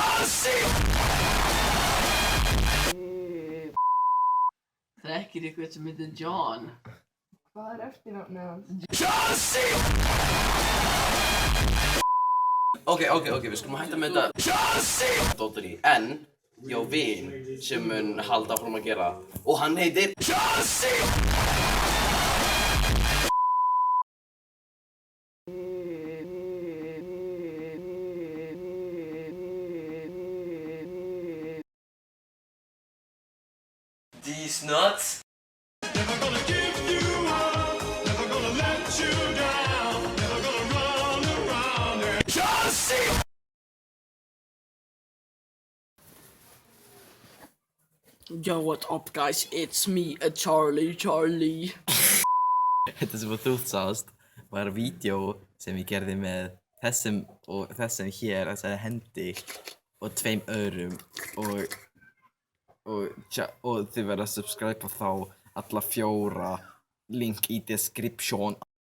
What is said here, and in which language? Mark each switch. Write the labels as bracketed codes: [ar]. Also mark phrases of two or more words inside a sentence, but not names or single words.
[is] Þekkir eitthvað sem heitir John? Hvað eftirnafnið hans? Ok, við skulum hætta með þetta dótari, en ég á vin sem mun halda áfram að gera og hann heitir [en] These nuts. Never gonna give you up, never gonna let you down, never gonna run around and just see. Yo, what up guys, it's me, Charlie. [is] Þetta sem þú sást var vídeo sem ég gerði með þessum og þessum hér, þessari hendi og tveim öðrum og þið verða að subscribe þá alla fjóra, link í description.